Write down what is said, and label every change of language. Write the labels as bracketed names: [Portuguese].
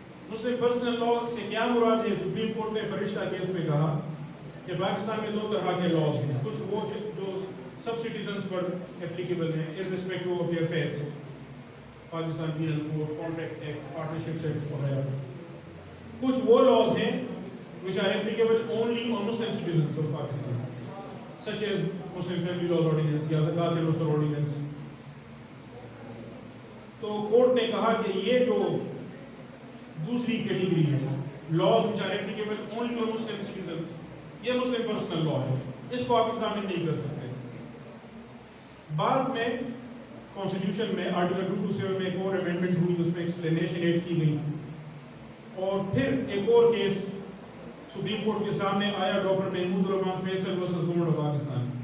[Urdu] مسلم personal لا سے کیا مراد ہے؟ سپریم کورٹ نے فرشتہ کیس میں کہا کہ پاکستان میں 2 طرح کے لاز ہیں. کچھ وہ جو سب سٹیزنز پر اپلیکیبل ہیں [English] irrespective of their faith، [Urdu] Pakistan penal code, contract act, partnership act وغیرہ. کچھ وہ لاز ہیں [English] which are applicable only on Muslim citizens of Pakistan, such as Muslim Family Laws Ordinance [Urdu] یا زکوٰۃ العشر [English] Ordinance. [Urdu] تو کورٹ نے کہا کہ یہ جو دوسری کیٹیگری ہے [English] laws which are applicable only on Muslim citizens، [Urdu] یہ مسلم پرسنل لا ہے، اس کو آپ ایگزامن نہیں کر سکتے. بعد میں کانسٹیٹیوشن میں آرٹیکل 227 میں ایک اور امینڈمنٹ ہوئی، اس میں ایکسپلینیشن ایڈ کی گئی، اور پھر ایک اور کیس سپریم کورٹ کے سامنے آیا doctor Mahmood Rahman Faisal versus government of Pakistan.